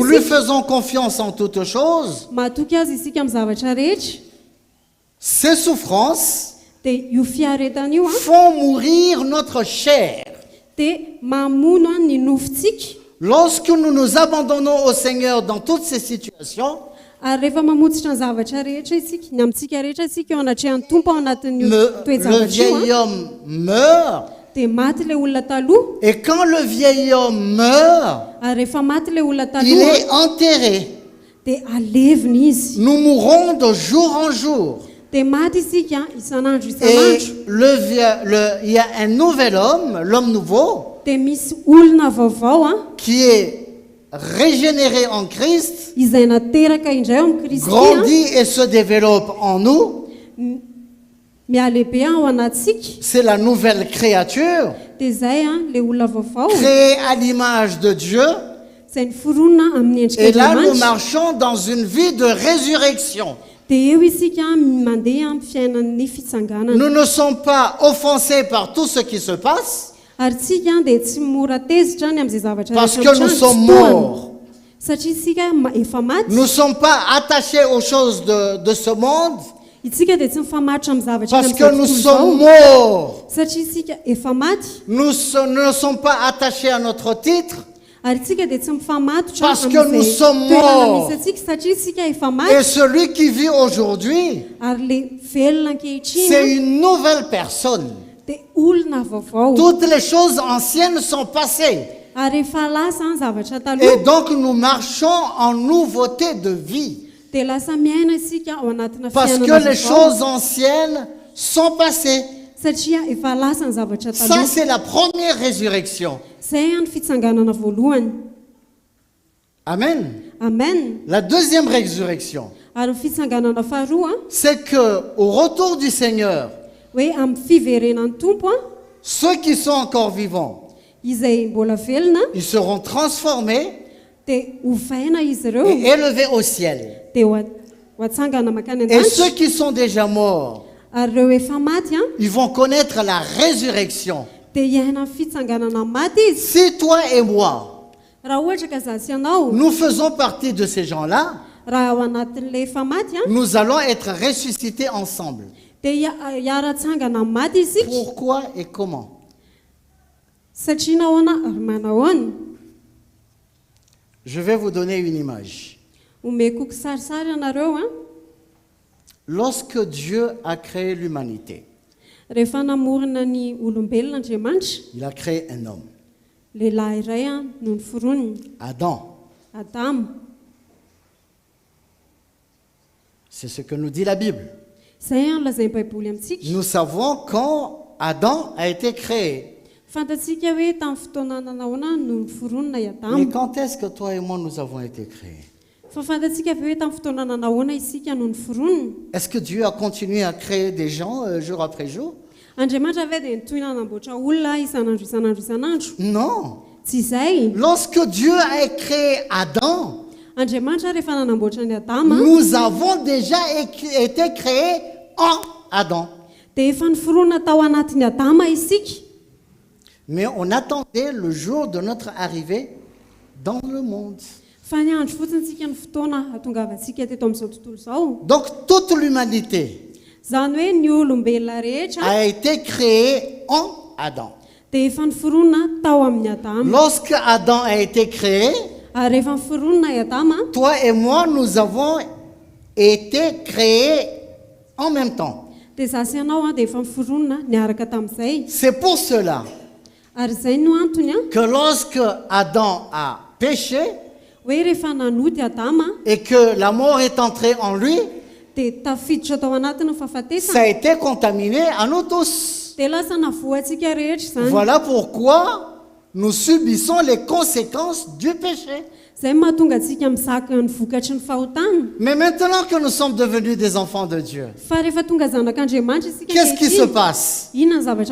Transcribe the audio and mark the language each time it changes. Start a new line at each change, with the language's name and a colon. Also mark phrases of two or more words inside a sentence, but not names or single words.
French: Nous lui
Malagasy: isika,
French: faisons confiance en toutes choses.
Malagasy: matoky azy isika amin'ny zavatra rehetra.
French: Ces souffrances
Malagasy: Dia io fiaretana io
French: font mourir notre chair.
Malagasy: dia mamono ny nofontsika.
French: Lorsque nous nous abandonnons au Seigneur dans toutes ces situations,
Malagasy: Ary rehefa mamotsitra ny zavatra rehetra isika, ny amintsika rehetra isika eo anatrehan'ny tompo ao anatin'io
French: le
Malagasy: toejavatra
French: vieil
Malagasy: io
French: homme meurt.
Malagasy: dia maty le olona taloha.
French: Et quand le vieil homme meurt,
Malagasy: Ary rehefa maty le olona
French: il
Malagasy: taloha
French: est enterré.
Malagasy: dia alevina izy.
French: Nous mourons de jour en jour.
Malagasy: Dia maty isika isan'andro
French: Et
Malagasy: isan'andro.
French: il y a un nouvel homme, l'homme nouveau,
Malagasy: Dia misy olona vaovao
French: qui est régénéré en Christ,
Malagasy: izay nateraka indray ao amin'ny Kristy
French: grandit et se développe en nous.
Malagasy: mialehibe ao anatsika.
French: C'est la nouvelle créature,
Malagasy: Dia zay le olona vaovao
French: créée à l'image de Dieu.
Malagasy: izay niforonina amin'ny endrika
French: Et là, nous
Malagasy: Andriamanitra.
French: marchons dans une vie de résurrection.
Malagasy: Dia eo isika mandeha amin'ny fiainan'ny fitsanganana.
French: Nous ne sommes pas offensés par tout ce qui se passe
Malagasy: Ary tsika dia tsy mora tezitra ny amin'izay zavatra
French: parce
Malagasy: rehetra
French: que nous
Malagasy: mitrano,
French: sommes
Malagasy: tsy tohany.
French: morts.
Malagasy: Satria isika efa maty.
French: Nous ne sommes pas attachés aux choses de ce monde
Malagasy: Isika dia tsy mifamatotra amin'ny zavatra
French: parce que
Malagasy: amin'izao
French: nous
Malagasy: tontolo
French: sommes
Malagasy: izao.
French: morts.
Malagasy: Satria isika efa maty.
French: Nous ne sommes pas attachés à notre titre
Malagasy: Ary tsika dia tsy mifamatotra
French: parce que nous sommes
Malagasy: toerana
French: morts.
Malagasy: misy atsika satria isika efa
French: Et
Malagasy: maty.
French: celui qui vit aujourd'hui,
Malagasy: Ary le velona
French: c'est
Malagasy: ankehitriny
French: une nouvelle personne.
Malagasy: dia olona vaovao.
French: Toutes les choses anciennes sont passées.
Malagasy: Ary efa lasa ny zavatra
French: Et
Malagasy: taloha
French: donc nous marchons en nouveauté de vie.
Malagasy: dia lasa miaina isika ao anatina
French: Parce que
Malagasy: fiainana
French: les
Malagasy: vaovao.
French: choses anciennes sont passées.
Malagasy: Satria efa lasa ny zavatra
French: Ça,
Malagasy: taloha.
French: c'est la première résurrection.
Malagasy: Zay ny fitsanganana voalohany.
French: Amen.
Malagasy: Amen.
French: La deuxième résurrection,
Malagasy: Ary ny fitsanganana faharoa
French: c'est que au retour du Seigneur,
Malagasy: hoe amin'ny fiverenan'ny tompo
French: ceux qui sont encore vivants,
Malagasy: izay mbola velona
French: ils seront transformés
Malagasy: dia hovaina izy ireo
French: et élevés au ciel.
Malagasy: dia ho atsangana makany
French: Et ceux
Malagasy: an-danitra
French: qui sont déjà morts,
Malagasy: ary ireo efa maty
French: ils vont connaître la résurrection.
Malagasy: dia hiaina amin'ny fitsanganana maty izy.
French: Si toi et moi,
Malagasy: Raha ohatra ka zaho sy ianao
French: nous faisons partie de ces gens-là,
Malagasy: raha ao anatin'ilay efa maty
French: nous allons être ressuscités ensemble.
Malagasy: dia hiara-tsangana amin'ny maty isika.
French: Pourquoi et comment?
Malagasy: Satria nahoana ary manahoana.
French: Je vais vous donner une image.
Malagasy: Omeko kisarisary ianareo
French: Lorsque Dieu a créé l'humanité,
Malagasy: rehefa namorona ny olombelona Andriamanitra,
French: il a créé un homme,
Malagasy: lehilahy iray no ny foroniny,
French: Adam.
Malagasy: Adamo.
French: C'est ce que nous dit la Bible.
Malagasy: Izay lazainy baiboly amintsika.
French: Nous savons quand Adam a été créé.
Malagasy: Fantatsika hoe tamin'ny fotoana nahoana no ny foronina i
French: Mais
Malagasy: Adamo.
French: quand est-ce que toi et moi nous avons été créés?
Malagasy: Fa fantatsika ve hoe tamin'ny fotoana nahoana isika no ny foronina.
French: Est-ce que Dieu a continué à créer des gens jour après jour?
Malagasy: Andriamanitra ve dia nitoy nanamboatra olona isanandro isanandro isanandro?
French: Non.
Malagasy: Tsy izay.
French: Lorsque Dieu a créé Adam,
Malagasy: Andriamanitra rehefa nanamboatra ny Adama
French: nous avons déjà été créés en Adam.
Malagasy: dia efa niforonina tao anatin'ny Adama isika.
French: Mais on attendait le jour de notre arrivée dans le monde.
Malagasy: Fa ny andro fotsiny tsika ny fotoana hatongavantsika teto amin'izao tontolo izao.
French: Donc toute l'humanité
Malagasy: Zany hoe ny olombelona rehetra
French: a été créée en Adam.
Malagasy: dia efa niforonina tao amin'ny Adama.
French: Lorsque Adam a été créé,
Malagasy: Ary rehefa niforonina i Adama
French: toi et moi, nous avons été créés en même temps.
Malagasy: dia zaho sy ianao dia efa niforonina niaraka tamin'izay.
French: C'est pour cela
Malagasy: Ary izay no antony
French: que lorsque Adam a péché
Malagasy: hoe rehefa nanoty Adama
French: et que la mort est entrée en lui,
Malagasy: dia tafiditra tao anatiny ny
French: ça
Malagasy: fahafatesana
French: a été contaminé à nous tous.
Malagasy: dia lasa navoantsika rehetra izany.
French: Voilà pourquoi nous subissons les conséquences du péché.
Malagasy: Izay mahatonga antsika mizaka ny vokatry ny fahotana.
French: Mais maintenant que nous sommes devenus des enfants de Dieu,
Malagasy: Fa rehefa tonga zanak'Andriamanitra isika
French: qu'est-ce qui se
Malagasy: ankehitriny,
French: passe?
Malagasy: inona ny zavatra